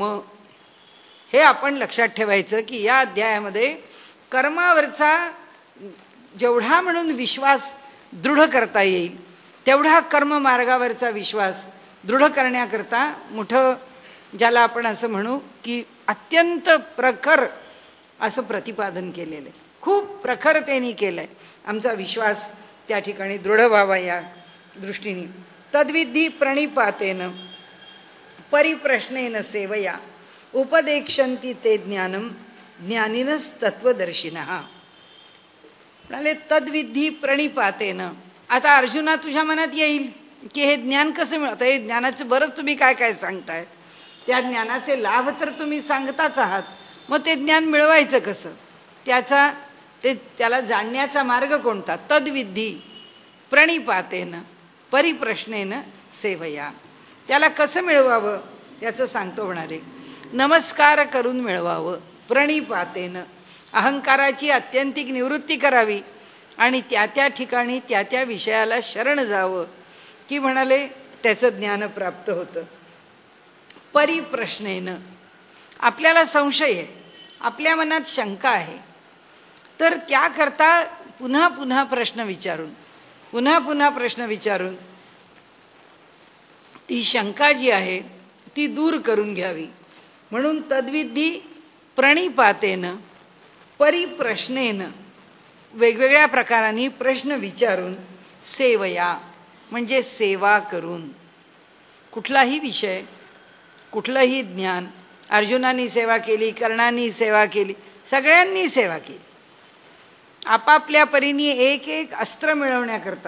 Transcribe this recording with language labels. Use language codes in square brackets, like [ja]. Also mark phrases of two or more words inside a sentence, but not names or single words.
[mr] हे आपण लक्षात ठेवायचं की या अध्यायामध्ये कर्मावरचा जेवढा म्हणून विश्वास दृढ करता येईल तेवढा कर्म मार्गावरचा विश्वास दृढ करण्याकरता मोठं, ज्याला आपण असं म्हणू की अत्यंत प्रखर असं प्रतिपादन केलेलं आहे. खूप प्रखरतेने केलं आहे. आमचा विश्वास त्या ठिकाणी दृढ व्हावा या दृष्टीने. [sa] तद्विधी प्रणिपातेन परिप्रश्नेन सेवया उपदेक्षन्ति ते ज्ञानम ज्ञानिनस तत्वदर्शिनः. म्हणाले तद्विधी प्रणिपातेन. [mr] आता अर्जुना तुझ्या मनात येईल की हे ज्ञान कसं मिळतं? हे ज्ञानाचं बरंच तुम्ही काय सांगताय, त्या ज्ञानाचे लाभ तर तुम्ही सांगताच आहात, मग ते ज्ञान मिळवायचं कसं? त्याला जाणण्याचा मार्ग कोणता? [sa] तद्विधी प्रणिपातेन परिप्रश्नेन सेवया. [mr] त्याला कसं मिळवावं त्याचं सांगतो. म्हणाले नमस्कार करून मिळवावं. प्रणिपातेन अहंकाराची अत्यंतिक निवृत्ती करावी आणि त्या ठिकाणी त्या विषयाला शरण जावं की म्हणाले त्याचं ज्ञान प्राप्त होतं. परिप्रश्नेन आपल्याला संशय आहे, आपल्या मनात शंका आहे, तर त्याकरता पुन्हा प्रश्न विचारून ती शंका जी आहे ती दूर करून घ्यावी. म्हणून [sa] तद्विधी प्रणिपातेन परिप्रश्नेन [mr] वेगवेगळ्या प्रकारांनी प्रश्न विचारून सेवया म्हणजे सेवा करून. कुठलाही विषय, कुठलंही ज्ञान, अर्जुनांनी सेवा केली, कर्णांनी सेवा केली, सगळ्यांनी सेवा केली. आपापल्या परीने एक अस्त्र मिळवण्याकरता.